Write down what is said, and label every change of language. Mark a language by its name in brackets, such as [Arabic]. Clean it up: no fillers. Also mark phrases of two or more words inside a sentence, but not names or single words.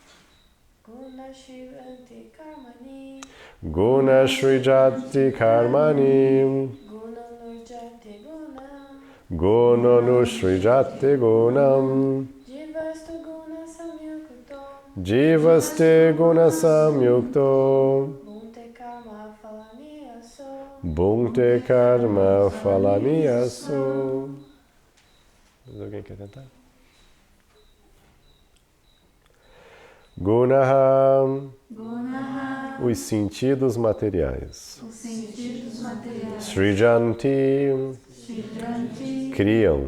[Sanskrit] Guna Srijati Karmani Guna Nusrijate Gunam Jivaste Guna Samyukto Bhukte Karma Phalanyaso. [Portuguese] Mas alguém quer tentar? Gunaha. Os sentidos materiais. Srijanti. Criam.